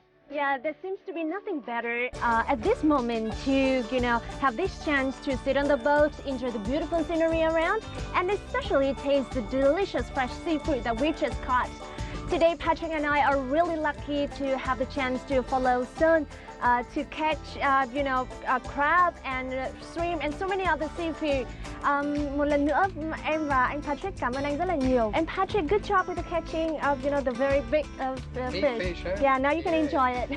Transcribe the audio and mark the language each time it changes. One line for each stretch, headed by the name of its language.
English: Yeah, there seems to be nothing better at this moment to, have this chance to sit on the boat, enjoy the beautiful scenery around, and especially taste the delicious fresh seafood that we just caught. Today, Patrick and I are really lucky to have the chance to follow Son to catch, crab and shrimp and so many other seafood.
Vietnamese: Một lần nữa, em và anh Patrick cảm ơn anh rất là nhiều.
English: And Patrick, good job with the catching of, the very big fish. Huh? Yeah, now you can enjoy it.